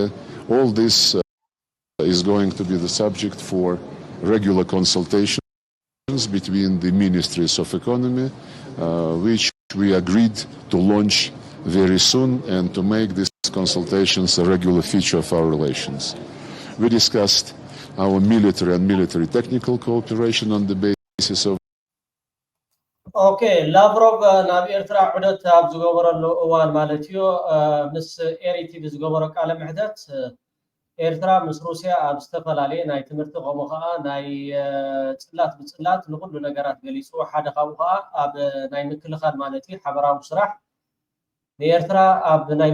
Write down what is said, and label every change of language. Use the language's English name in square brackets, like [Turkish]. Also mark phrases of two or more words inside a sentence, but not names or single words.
[English] All this is going to be the subject for regular consultations between the ministries of economy, which we agreed to launch very soon and to make these consultations a regular feature of our relations. We discussed our military and military technical cooperation on the basis of [Tigrinya] ላቭሮቭ ናብ ኤርትራ ዑደት ኣብ ዝገበረሉ እዋን ማለት እዩ ምስ ኤሪቲቪ ዝገበሮ ቃለ ምሕተት ኤርትራ ምስ ሩስያ ኣብ ዝተፈላለየ ናይ ትምህርቲ ከምኡ ከዓ ናይ ጽላት ብጽላት ንኩሉ ነገራት ገሊጹ ሓደ ካብኡ ከዓ ኣብ ናይ ምክልኻል ማለት እዩ ሓበራዊ ስራሕ ንኤርትራ ኣብ ናይ